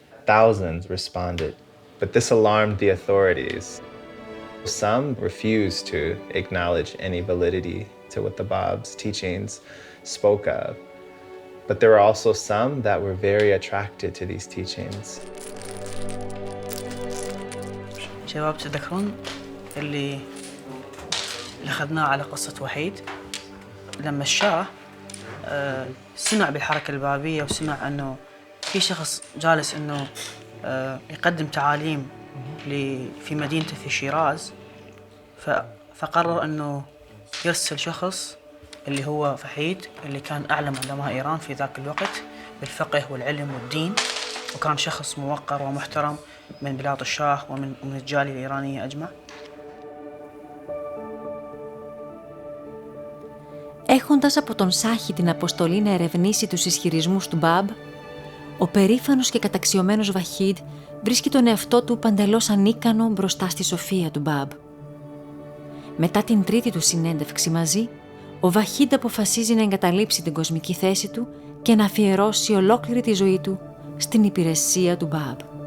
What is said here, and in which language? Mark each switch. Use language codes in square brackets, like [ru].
[en] Thousands responded, but this alarmed the authorities. Some refused to acknowledge any validity to what the Bab's teachings spoke of. But there were also some that were very attracted to these teachings. [ar] شباب تذكرون اللي أخذناه على قصة وحيد لما الشاه سمع بالحركة البابية وسمع أنه في شخص جالس أنه يقدم تعاليم في مدينته في شيراز، فقرر أنه يرسل شخص اللي هو فحيد اللي كان أعلم علماء إيران في ذاك الوقت بالفقه والعلم والدين، وكان شخص موقر ومحترم من بلاد الشاه ومن الجالية الإيرانية أجمع. [el] Έχοντας από τον Σάχη την αποστολή να ερευνήσει τους ισχυρισμούς του Μπαμπ, ο περήφανος και καταξιωμένος Βαχίντ βρίσκει τον εαυτό του παντελώς ανίκανο μπροστά στη σοφία του Μπαμπ. Μετά την τρίτη του συνέντευξη μαζί, ο Βαχίντ αποφασίζει να εγκαταλείψει την κοσμική θέση του και να αφιερώσει ολόκληρη τη ζωή του στην υπηρεσία του Μπαμπ.